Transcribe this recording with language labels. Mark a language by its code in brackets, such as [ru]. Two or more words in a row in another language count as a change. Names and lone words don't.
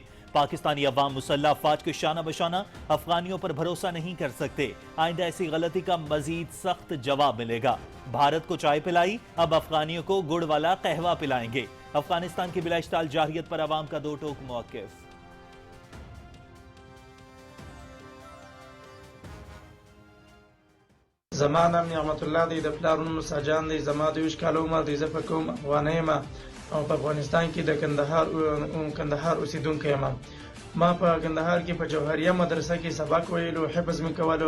[ur] پاکستانی عوام مسلح افواج کے شانہ بشانہ افغانیوں پر بھروسہ نہیں کر سکتے. آئندہ ایسی غلطی کا مزید سخت جواب ملے گا. بھارت کو چائے پلائی، اب افغانیوں کو گڑ والا قہوہ پلائیں گے. افغانستان کی بلااشتعال جارحیت پر عوام کا دو ٹوک موقف. [ps] زمانم نعمت الله دی د پلارونو ساجان دی زما د 20 کال عمر دی زه په کوم افغانۍ ما او په افغانستان کې د کندهار اوسیدونکی یم. ما په کندهار کې په جوهریه مدرسه کې سبق ویلو، حفظ مې کولو.